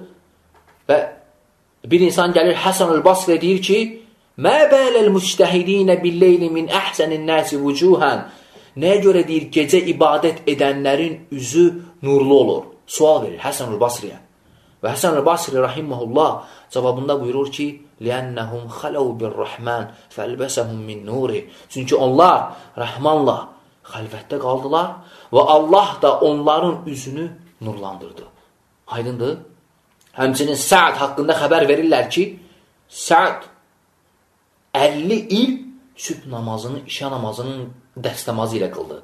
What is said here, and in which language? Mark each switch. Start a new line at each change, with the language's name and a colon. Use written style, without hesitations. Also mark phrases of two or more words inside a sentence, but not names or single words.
Azerbaijani: Və bir insan gəlir Həsən el-Basri deyir ki,
Arabic: ما بال المتهجدين بالليل من أحسن الناس وجوها.
Azerbaijani: Nəyə görə deyir, gecə ibadət edənlərin üzü nurlu olur? Sual verir Həsən el-Basriyə. Və Həsən el-Basri rahiməhullah cavabında buyurur ki,
Arabic: لِأَنَّهُمْ خَلَوْ بِالرَّحْمَنِ فَالْبَسَهُمْ مِنْ نُورِ.
Azerbaijani: Çünki onlar Rəhmanla xəlvətdə qaldılar və Allah da onların üzünü nurlandırdı. Aydındır? Həmçinin Sa'd haqqında xəbər verirlər ki, Sa'd 50 il sübh namazını, işə namazının dəstəmazı ilə qıldı.